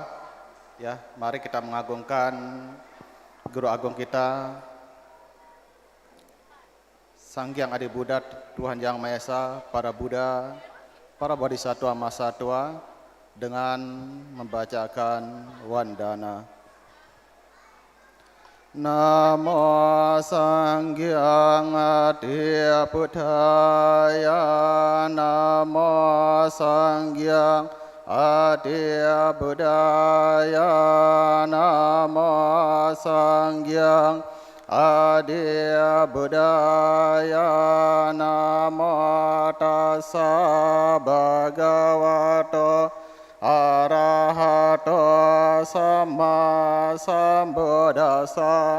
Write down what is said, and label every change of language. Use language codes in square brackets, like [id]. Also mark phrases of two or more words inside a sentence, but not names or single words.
[id] Ya, mari kita mengagungkan Guru Agung kita, Sang Hyang Adi Buddha, Tuhan Yang Maha Esa, para Buddha, para Bodhisattva Mahasatwa, dengan membacakan wandana. [pi] Namo Sanghang Adi Buddhaya, Namo Sanghang Adi Buddhaya, Namo Sanghang Adi Buddhaya, Namo Tassa Bhagavato Arahato Sama Sambuddhassa.